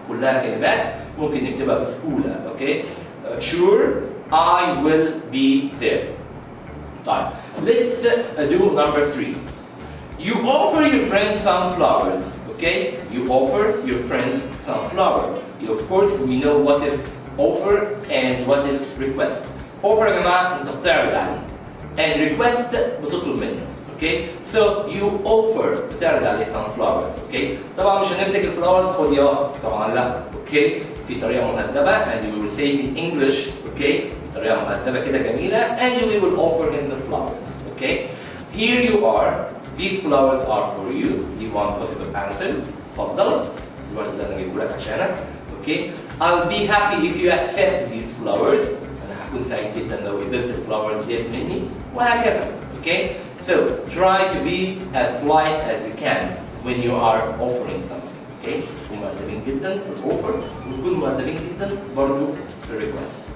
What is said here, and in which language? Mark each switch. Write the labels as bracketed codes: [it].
[ar] كلها كلمات ممكن نكتبها بسهولة. Okay? [en] Sure, I will be there. طيب, let's do number 3. You offer your friend some flowers. Okay? You offer your friend some flowers. Of course, we know what is offer and what is request. [ar] Offer يا جماعة أنت بتعرض عليه. [en] And request [ar] بتطلب منه. [en] Okay? So you offer [ar] بتعرض عليه [en] some flowers. [ar] Okay? طبعا مش هنمسك الفلاورز فاضيات. طبعا لا. Okay? في طريقة مهذبة [en] and we will say it in English. Okay? [ar] بطريقة مهذبة كده جميلة [en] and we will offer him the flowers. Okay? Here you are. These flowers are for you. You want possible answer. [ar] اتفضل. الورد ده انا جايبه لك عشانك. Okay? [en] I'll be happy if you accept these flowers. [ar] أنا هكون سعيد جدا لو قبلت الفلاورز ديت مني وهكذا. [en] Okay? So try to be as polite as you can when you are offering something. Okay? [ar] تكونوا مؤدبين جدا في الأوفر وتكونوا مؤدبين جدا برضه في الريكوست.